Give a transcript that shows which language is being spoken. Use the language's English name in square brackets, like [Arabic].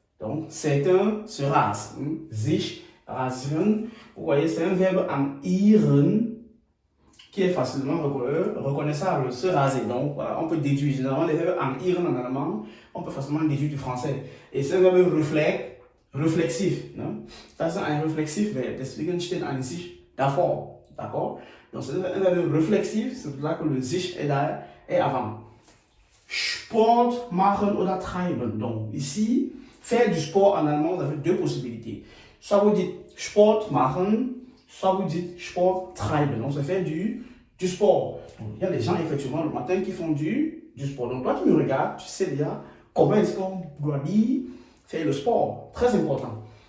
[French] Donc, certains se rasent. [German] Sich rasieren, [French] vous voyez, c'est un verbe en iren qui est facilement reconnaissable, se raser. Donc, voilà, on peut déduire. Généralement, les verbes en iren en allemand, on peut facilement déduire du français. Et c'est un verbe réflexif. Non? [German] Das ist ein réflexif Verb. Deswegen steht ein sich davor. [French] D'accord? Donc, c'est un verbe réflexif, c'est pour ça que le sich est avant. [German] Sport machen oder treiben. [French] Donc, ici, faire du sport en allemand, vous avez deux possibilités. Soit vous dites [German] Sport machen, [French] soit vous dites [German] Sport treiben. [French] Donc, ça fait du sport. Donc, il y a des gens, effectivement, le matin qui font du sport. Donc, toi qui me regardes, tu sais déjà comment est-ce qu'on doit dire faire le sport. Très important.